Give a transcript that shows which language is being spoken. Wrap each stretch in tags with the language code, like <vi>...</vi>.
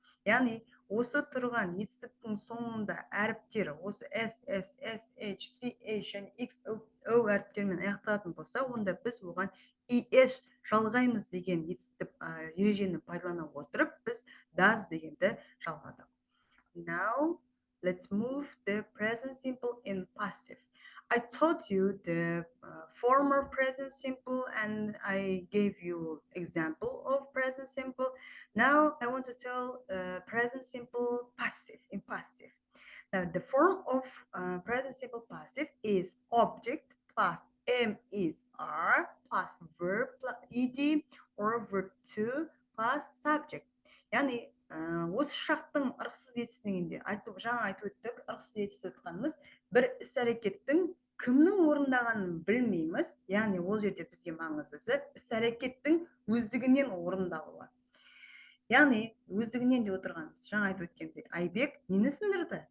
<kk>Яғни осы тұрған етістіктің соңында әріптер осы s, sh, және xo әріптермен аяқталатын болса, онда біз оған es жалғаймыз деген етістік ережені пайдалана отырып, біз does дегенді жалғадық.</kk> <en>Now, let's move the present simple in passive. I taught you the former present simple and I gave you example of present simple. Now I want to tell present simple passive in passive. Now the form of present simple passive is object plus m is r plus verb plus ed or verb to plus subject.</en> <kk>Yani осы шақтың ырықсыз етісінде жаңа айтып өттік, ырықсыз етіс өтқанымыз бір іс-әрекеттің кімнің орындағанын білмейміз, яғни ол жерде бізге маңыздысы іс-әрекеттің өздігінен орындалуы. Яғни өздігінен деп отырғанымыз жаңа айтып өткендей, Айбек нені сындырды?</kk>